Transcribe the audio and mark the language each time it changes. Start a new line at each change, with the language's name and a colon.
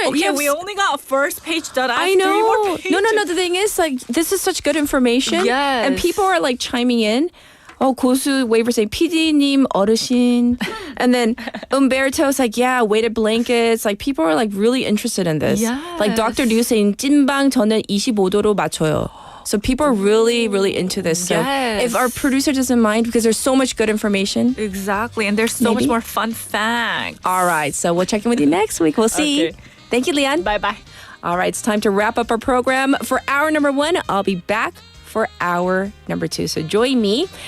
English: Okay, we only got first page done. I know. 3 more pages. No. The thing is, like, this is such good information. Yes. And people are like chiming in. Oh, 고수 waiver saying
Korean: PD님 어르신.
English: And then Umberto's like, yeah, weighted blankets. Like, people are like really interested in this. Yes. Like Dr. Liu saying
Korean: 찐방 저는 25도로 맞춰요.
English: So people are really, really into this. So if our producer doesn't mind, because there's so much good information. Exactly. And there's so much more fun facts. All right. So we'll check in with you next week. We'll see. Okay. Thank you, Leon. Bye-bye. All right. It's time to wrap up our program. For hour number 1, I'll be back for hour number 2. So join me.